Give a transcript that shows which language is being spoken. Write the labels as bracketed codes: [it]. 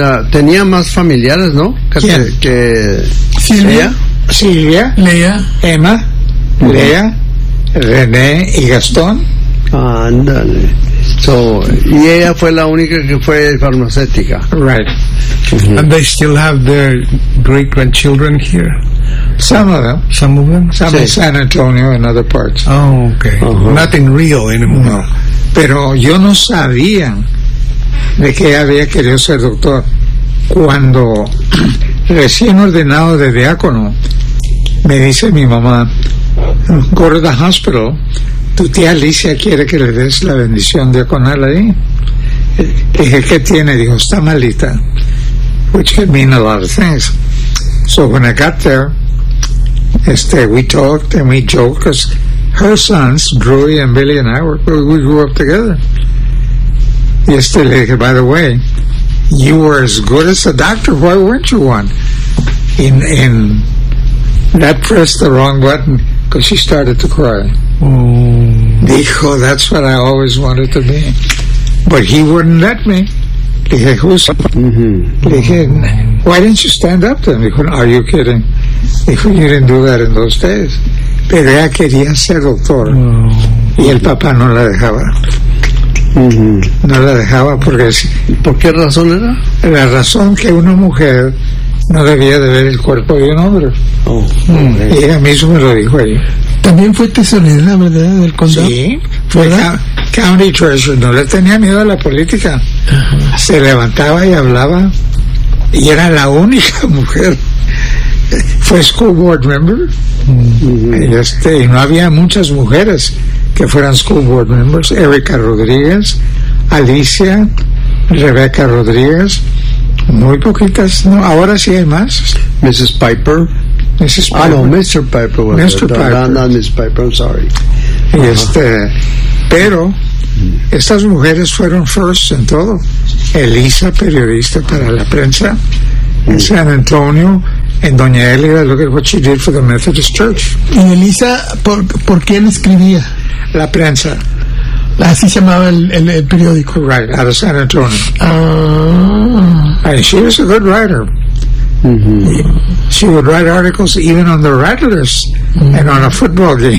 [es] Tenía más familiares, ¿no? Que Silvia. Silvia. Lea. Emma. Uh-huh. Lea. René y Gastón. Ándale. [en] So, [es] y ella fue la única que fue farmacéutica. [en] Right. Mm-hmm. And they still have their great grandchildren here. Some of them. Some in San Antonio and other parts. Oh, okay. Uh-huh. Nothing real anymore. No. [es] Pero yo no sabía de que había querido ser doctor cuando recién ordenado de diácono. Me dice mi mamá, [en] go to the hospital. [es] Tu tía Alicia quiere que le des la bendición diaconal ahí. Dije, ¿qué tiene? Dijo, está malita. [en] Which could mean a lot of things. So when I got there, we talked and we joked, because her sons, Drury and Billy and I, we grew up together. [es] Y le dije, [en] by the way, you were as good as a doctor, why weren't you one? In that pressed the wrong button, because she started to cry. [es] Dijo, [en] that's what I always wanted to be. But he wouldn't let me. [es] Dije, [en] who's... Dije, why didn't you stand up then? [es] Dijo, [en] are you kidding? Dijo, you didn't do that in those days. [es] Pero ella quería ser doctor. Y el papá no la dejaba. No la dejaba porque... ¿Por qué razón era? La razón que una mujer no debía de ver el cuerpo de un hombre. Y ella misma me lo dijo ella. También fue tesorera, ¿verdad?, del condado. Sí, fue [en] county treasurer. [es] No le tenía miedo a la política. Ajá. Se levantaba y hablaba. Y era la única mujer. Fue [en] school board member. [es] Y no había muchas mujeres que fueran [en] school board members: [es] Erika Rodríguez, Alicia, Rebeca Rodríguez, muy poquitas, ¿no? Ahora sí hay más. [en] Mrs. Piper. Mrs. Piper. Ah, no, Mr. Piper. Mr. Piper. No, no, Mrs. Piper, I'm sorry. [es] Y pero estas mujeres fueron [en] first [es] en todo. Elisa, periodista para la prensa. [en] En San Antonio, en Doña Elida, look at what she did for the Methodist Church. [es] Y Elisa, ¿por quién escribía? La prensa. Así se llamaba el periódico. [en] Right, out of San Antonio. Ah. And she was a good writer. Mm-hmm. She would write articles even on the Rattlers, mm-hmm, and on a football game.